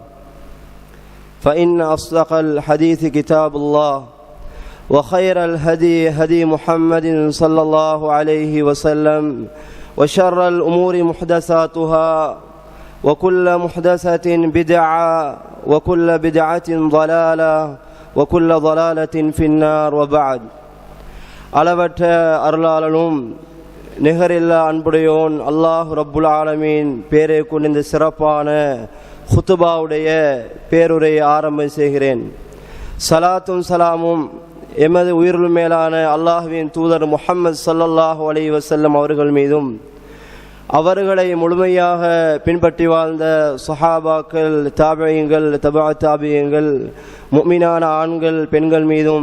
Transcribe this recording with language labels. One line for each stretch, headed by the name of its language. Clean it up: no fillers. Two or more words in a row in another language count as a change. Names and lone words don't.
Arabic: فإن أصدق الحديث كتاب الله وخير الهدي هدي محمد صلى الله عليه وسلم وشر الأمور محدثاتها وكل محدثة بدعة وكل بدعة ضلالة وكل ضلالة في النار. وبعد.
Tamil: அளவற்ற அருளாளனும் நிகரில்லா அன்புடையோன் அல்லாஹ்
Arabic: رب العالمين
Tamil: பேரை கொண்டு இந்த சிறப்பான ஹுத்துபாவுடைய பேருரையை ஆரம்பம் செய்கிறேன். சலாத்தும் சலாமும் எமது உயிரிலும் மேலான அல்லாஹ்வின் தூதர் முஹம்மது
Arabic: صلى الله عليه وسلم
Tamil: அவர்கள் மீதும், அவர்களை முழுமையாக பின்பற்றி வாழ்ந்த சஹாபாக்கள், தாபியீன்கள், தபா தாபியீன்கள், முஃமினான ஆண்கள் பெண்கள் மீதும்